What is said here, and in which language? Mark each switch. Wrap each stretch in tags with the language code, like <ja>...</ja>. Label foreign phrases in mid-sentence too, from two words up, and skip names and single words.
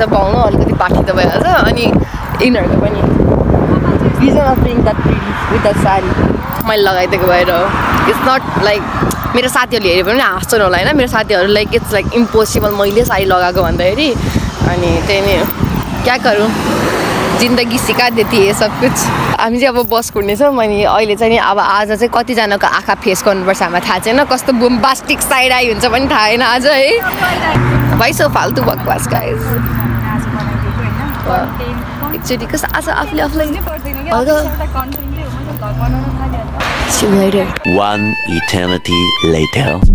<ne>पाउनु अलिकति पाठी त भइहाल्छ. अनि यिनीहरूको पनि</ne> <en>reason of being that with that</en> <ne>साडी मैले लगाइदिएको भएर हो.</ne> <en>It's not like</en> <ne>मेरो साथीहरूले हेऱ्यो भने हाँस्छन् होला होइन. मेरो साथीहरू</ne> <en>like it's like impossible</en> <ne>मैले साडी लगाएको भन्दाखेरि. अनि त्यही नै क्या गरौँ</ne> <hi>जिन्दगी सिका देती है सब कुछ.</hi> <ne>हामी चाहिँ अब बस कुर्नेछौँ. अनि अहिले चाहिँ नि अब आज चाहिँ कतिजनाको आँखा फेस गर्नुपर्छ हामीलाई थाहा छैन. कस्तो</ne> <en>bombastic side eye</en> <ne>हुन्छ पनि थाहा छैन आज है. भाइ सो फाल्तु बकवास गाइज. एकचोटि कस्तो आज आफूलाई</ne> <en>See you later. One eternity later.</en>